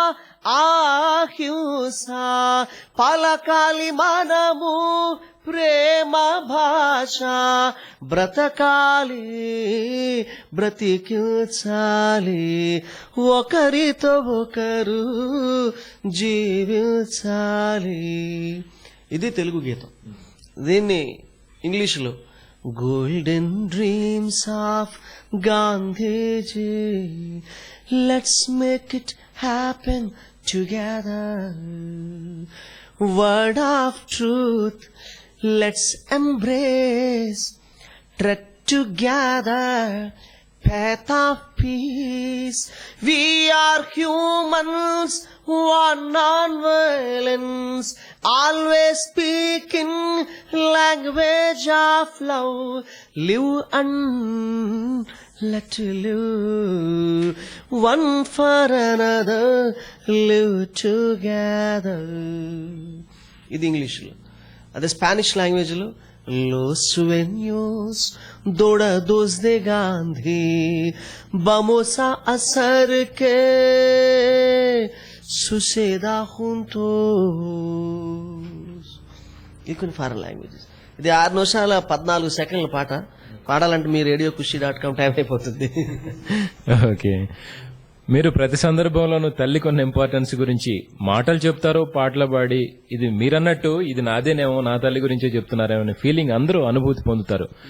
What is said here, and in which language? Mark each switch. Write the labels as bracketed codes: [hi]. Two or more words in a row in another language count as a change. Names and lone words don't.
[te] అహింస, పలకాలి మనము ప్రేమ భాష, బ్రతకాలి బ్రతికించాలి ఒకరితో ఒకరు జీవించాలి. ఇది తెలుగు గీతం. దీన్ని ఇంగ్లీష్లో గోల్డెన్ డ్రీమ్స్ ఆఫ్ గాంధీజీ, [en] Let's make it happen together, word of truth let's embrace, tread together, path of peace. We are humans, one non-violence, always speaking language of love. Live and let live, one for another, live together. [te] ఇది ఇంగ్లీష్లో. అదే [en] Spanish language [te] లో [es] Los sueños dorados de Gandhi vamos a hacer que suceda juntos. [te] ఇది కొన్ని [en] foreign languages. [te] ఇది 6 నిమిషాల 14 సెకండ్ల పాట. పాడాలంటే మీ RadioKhushi.com టైం అయిపోతుంది. ఓకే, మీరు ప్రతి సందర్భంలోనూ తల్లి కొన్ని ఇంపార్టెన్స్ గురించి మాటలు చెప్తారు, పాటలు పాడి ఇది మీరన్నట్టు ఇది నాదేనేమో, నా తల్లి గురించే చెప్తున్నారేమో అనే ఫీలింగ్ అందరూ అనుభూతి పొందుతారు.